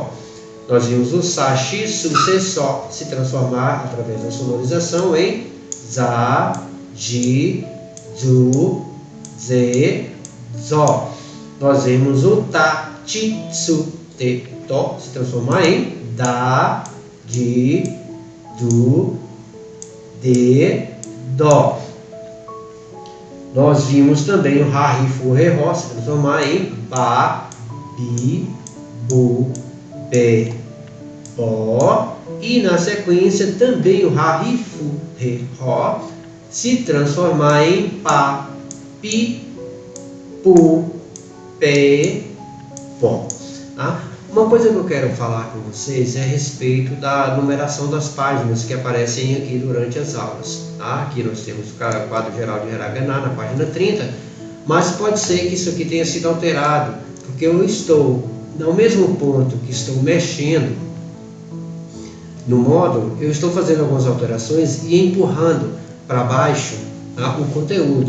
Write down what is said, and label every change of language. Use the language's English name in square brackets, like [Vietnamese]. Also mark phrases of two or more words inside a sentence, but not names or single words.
[Portuguese] Nós vimos o [Japanese] Sa, Shi, Su, Se, So [Portuguese] se transformar através da sonorização em [Japanese] Za, Ji, Zu, Ze, Zo. [Portuguese] Nós vimos o [Japanese] Ta, Chi, Su, Te, To [Portuguese] se transformar em [Japanese] Da, Di, Du, De, Do. [Portuguese] Nós vimos também o [Japanese] Ha, Hi, Fu, He, Ho [Portuguese] se transformar em [Japanese] Ba, Bi, Bu, Be, Bo. [Portuguese] E na sequência também o [Japanese] Ha, Hi, Fu, He, Ho [Portuguese] se transformar em [Japanese] Pa, Pi, Pu, Pe, Po. [Portuguese] Tá? Uma coisa que eu quero falar com vocês é a respeito da numeração das páginas que aparecem aqui durante as aulas. Tá? Aqui nós temos o quadro geral de hiragana na página 30, mas pode ser que isso aqui tenha sido alterado, porque eu estou no mesmo ponto que estou mexendo no módulo, eu estou fazendo algumas alterações e empurrando para baixo, tá, o conteúdo.